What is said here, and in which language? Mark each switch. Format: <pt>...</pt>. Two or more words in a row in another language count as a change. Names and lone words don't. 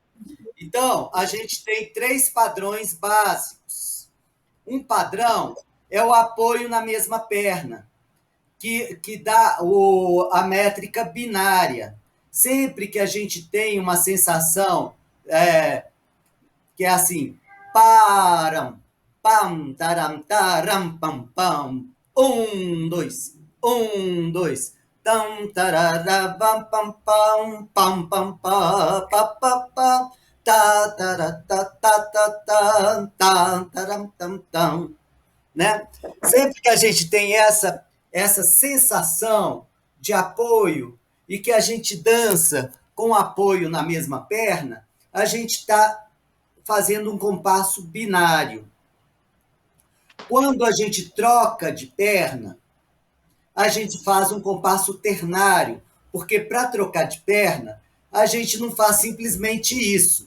<pt>Então, a gente tem 3 padrões básicos. Um padrão é o apoio na mesma perna, que dá a métrica binária. Sempre que a gente tem uma sensação que é assim, param, pam, taram, taram, pam, pam, dois, tam, tarara, pam, pam, pam, pam, pam, pam, pam, pam, pam, tá, tará, tá, tá, tá, tá, tá, taram, tam, tam, né? Sempre que a gente tem essa sensação de apoio e que a gente dança com apoio na mesma perna, a gente está fazendo um compasso binário. Quando a gente troca de perna, a gente faz um compasso ternário, porque para trocar de perna, a gente não faz simplesmente isso.</pt>